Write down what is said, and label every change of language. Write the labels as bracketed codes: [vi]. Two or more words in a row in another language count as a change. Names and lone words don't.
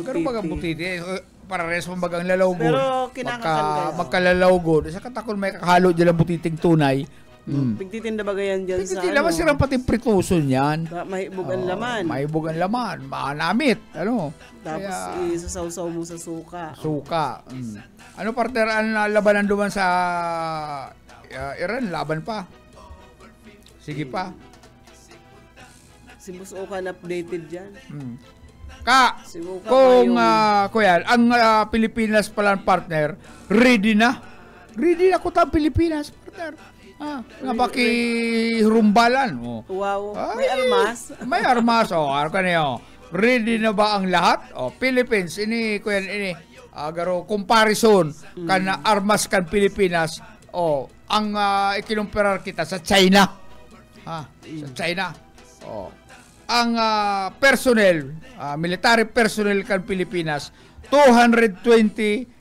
[bik] Pero baga butiti, para res mong bagang lalawgon. Pero kinakakan kayo. Magkalalawgon. Sa katakon may kakahalo dyan ang butiting tunay. Pigtitinda ba gayan dyan sa laman sirang pati prituson yan. Mahibog ang laman. Mahibog ang laman. Maanamit. Tapos isasaw-saw mo sa suka. Suka. Ano partner ang labanan duman sa Iran? Laban pa. Sige pa. Si Busukan updated dyan. Kung kuya, ang Pilipinas pala partner, ready na. Ready na ko ta Pilipinas partner. Napakihurumbalan. Wow. May armas. May armas. Ano ka niyo? Ready na ba ang lahat? Philippines. Ini garo comparison kan armas kan Pilipinas. Ang ikinumperar kita sa China. Sa China. Ang personnel, [en] military personnel [bik] kan Pilipinas, 220,000.